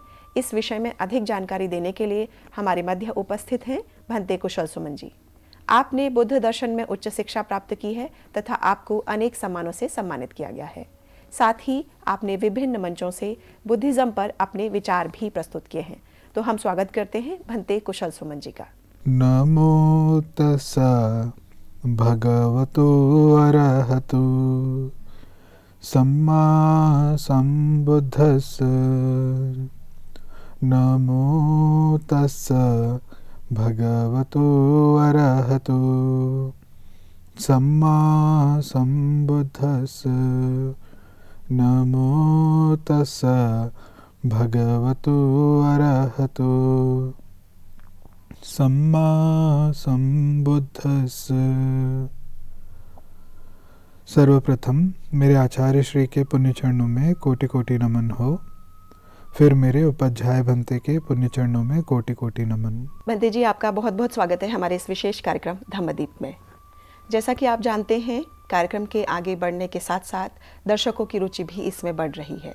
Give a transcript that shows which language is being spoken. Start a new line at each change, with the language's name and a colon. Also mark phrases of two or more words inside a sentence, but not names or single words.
Hindi: इस विषय में अधिक जानकारी देने के लिए हमारे मध्य उपस्थित हैं भंते कुशल सुमन जी। आपने बुद्ध दर्शन में उच्च शिक्षा प्राप्त की है तथा आपको अनेक सम्मानों से सम्मानित किया गया है। साथ ही आपने विभिन्न मंचों से बुद्धिज्म पर अपने विचार भी प्रस्तुत किए हैं। तो हम स्वागत करते हैं भंते कुशल सुमन जी का।
Pali: नमो तस्सा भगवतो अरहतो सम्मा संबुद्धस्स। नमो तस्सा भगवतो अरहतो सम्मा संबुद्धस्स। नमो तस्सा भगवतो अरहतो सम्मा संबुद्धस्स।
Hindi: सर्वप्रथम मेरे आचार्य श्री के पुण्य चरणों में कोटि कोटि नमन हो। फिर मेरे उपाध्याय भंते के पुण्य चरणों में कोटि कोटि नमन। भंते जी, आपका बहुत बहुत स्वागत है हमारे इस विशेष कार्यक्रम धम्मदीप में। जैसा कि आप जानते हैं, कार्यक्रम के आगे बढ़ने के साथ साथ दर्शकों की रुचि भी इसमें बढ़ रही है।